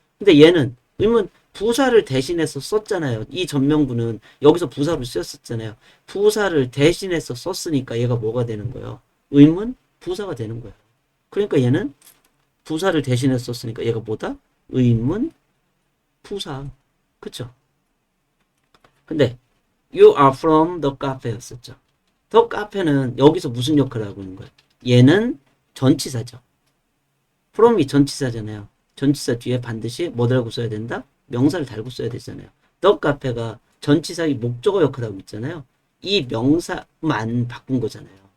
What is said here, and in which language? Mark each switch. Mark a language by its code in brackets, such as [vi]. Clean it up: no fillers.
[ko] 근데 얘는 의문 부사를 대신해서 썼잖아요. 이 전명구는 여기서 부사로 쓰였었잖아요. 부사를 대신해서 썼으니까 얘가 뭐가 되는 거예요? 의문 부사가 되는 거예요. 그러니까 얘는 부사를 대신해서 썼으니까 얘가 뭐다? 의문 부사. 그쵸? 근데 [en] you are from the cafe [ko] 였었죠. the cafe는 여기서 무슨 역할을 하고 있는 거예요? 얘는 전치사죠. from이 전치사잖아요. 전치사 뒤에 반드시 뭐 달고 써야 된다? 명사를 달고 써야 되잖아요. the cafe가 전치사의 목적어 역할을 하고 있잖아요. 이 명사만 바꾼 거잖아요.